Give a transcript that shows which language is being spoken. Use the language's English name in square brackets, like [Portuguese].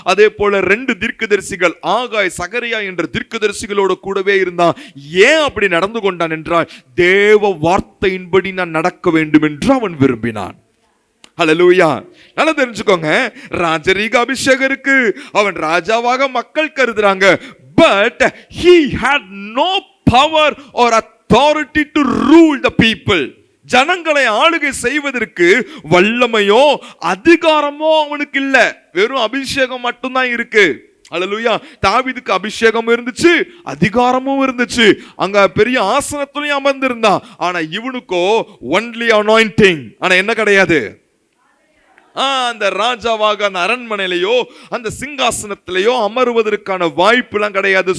[Tamil] அதே போல 2 தீர்க்கதரிசிகள் ஆகாய் சகரியா என்ற தீர்க்கதரிசிகளோடு கூடவே இருந்தான். ஏன் அப்படி நடந்து கொண்டான் என்றால் தேவ வார்த்தையின்படி நான் நடக்க வேண்டும் என்று அவன் விரும்பினான். ஹல்லேலூயா. நல்லா தெரிஞ்சுக்கோங்க, ராஜரீக அபிஷேகம் இருக்கு, அவன் ராஜாவாக மக்கள் கருதுறாங்க. [English] But he had no power or authority to rule the people. [Tamil] ஜனங்களை ஆளுகை செய்வதற்கு வல்லமையோ அதிகாரமோ அவனுக்கு இல்ல. வெறும் அபிஷேகம் மட்டும்தான் இருக்கு. ஹல்லேலூயா. தாவீதுக்கு அபிஷேகம் இருந்துச்சு, அதிகாரமும் இருந்துச்சு, அங்க பெரிய ஆசனத்திலையும் அமர்ந்திருந்தான். ஆனா இவனுக்கோ ஒன்லி அனாயிண்டிங். ஆனா என்ன கிடையாது, அந்த ராஜாவாக அந்த அரண்மனையிலையோ அந்த சிங்காசனத்திலேயோ அமருவதற்கான வாய்ப்பு எல்லாம் கிடையாது.